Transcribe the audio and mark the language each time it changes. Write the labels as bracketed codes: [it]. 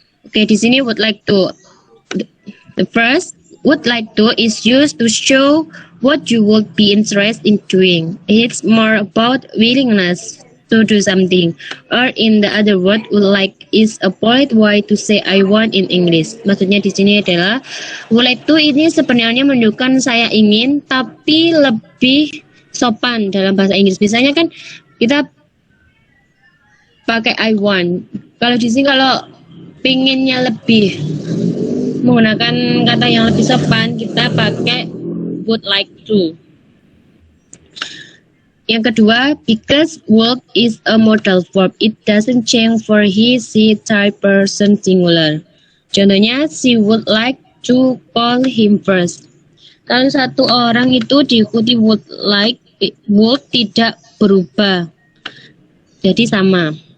[en] Oke, [id] di sini [en] would like to. The first would like to is used to show what you would be interested in doing. It's more about willingness to do something. Or in the other word, would like is a polite way to say I want in English. [id] Maksudnya di sini adalah would like to ini sebenarnya menunjukkan saya ingin, tapi lebih sopan dalam bahasa Inggris. Biasanya kan kita pakai I want. Kalau di sini kalau pinginnya lebih menggunakan kata yang lebih sopan, kita pakai would like to. Yang kedua, [en] because would is a modal verb, it doesn't change for he, she, third person singular. [id] Contohnya, [en] she would like to call him first. [id] Kalau satu orang itu diikuti would like, would tidak berubah, jadi sama.